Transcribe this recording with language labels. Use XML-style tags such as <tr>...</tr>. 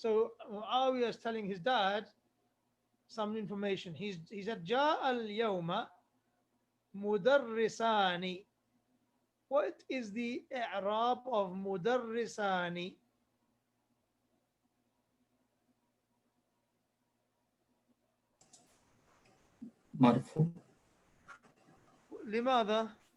<en>So Muawiyah is telling his dad some information. He said</en> <ar>جاء اليوم مدرسان.</ar> <en>What is the إعراب of مدرسان? Marfu.</en> <ar>لماذا؟</ar>